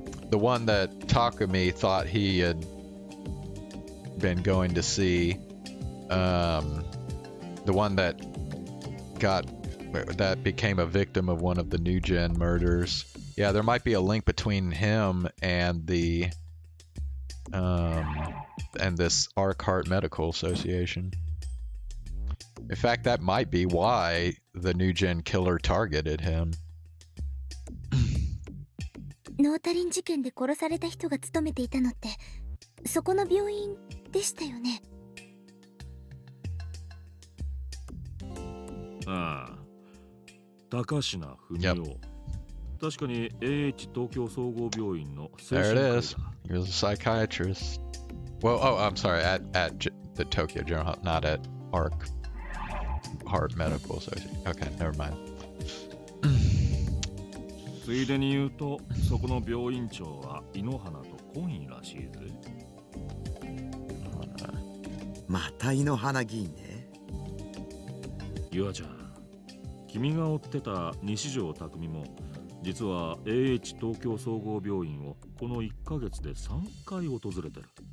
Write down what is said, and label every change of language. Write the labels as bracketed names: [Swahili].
[English] the one that Takumi thought he had been going to see, the one that became a victim of one of the New Gen murders. Yeah, there might be a link between him and the and this Arcart Medical Association. In fact, that might be why the New Gen killer targeted him. [Japanese] ノータリン事件で殺された人が勤めていたのってそこの病院でしたよね。ああ、高階文夫。確かに AH 東京総合病院の精 [English] There [Japanese] 神 [English] it [Japanese] 科医 [English] is. He was a psychiatrist. Well, oh, I'm sorry, at the Tokyo General Hospital, not at Arcart Medical Association. Okay, never mind. [Japanese] ついでに言うと、そこの病院長は井ノ原と懇意らしいぜ。また井ノ原議員ね。ゆあちゃん、君が追ってた西條匠も実は AH 東京総合病院をこの1ヶ月で3回訪れてる。